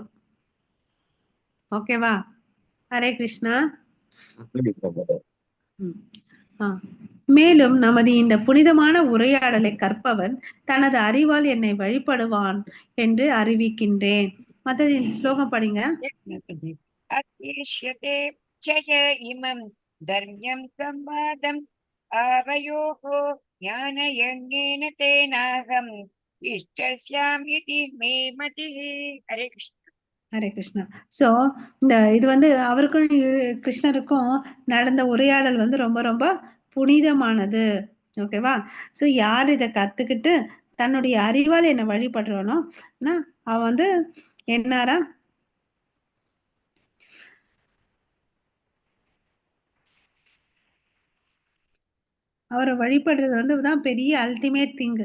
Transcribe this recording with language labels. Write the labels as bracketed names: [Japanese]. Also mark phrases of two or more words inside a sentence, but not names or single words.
[Tamil] ஓகேவா? ஹரே கிருஷ்ணா. மேலும் நமது இந்த புனிதமான உரையாடலை கற்பவன் தனது அறிவால் என்னை வழிபடுவான் என்று அறிவிக்கின்றேன். மத்த ஸ்லோகம் படிங்க. [Sanskrit] अत्येष्यते जय इमं धर्म्यं संवादम् आवयोः ज्ञानयज्ञेन तेनाहम् इष्टस्यामिति मे मतिः. हरे कृष्ण. [Tamil] ஹரே கிருஷ்ணா. சோ இந்த இது வந்து அவருக்கும் கிருஷ்ணருக்கும் நடந்த உரையாடல் வந்து ரொம்ப ரொம்ப புனிதமானது. ஓகேவா? சோ யார் இதை கத்துக்கிட்டு தன்னுடைய அறிவால் என்ன வழிபடுறானோ அவன் வந்து என்னாரா அவரை வழிபடுறது வந்து தான் பெரிய [English] ultimate thing.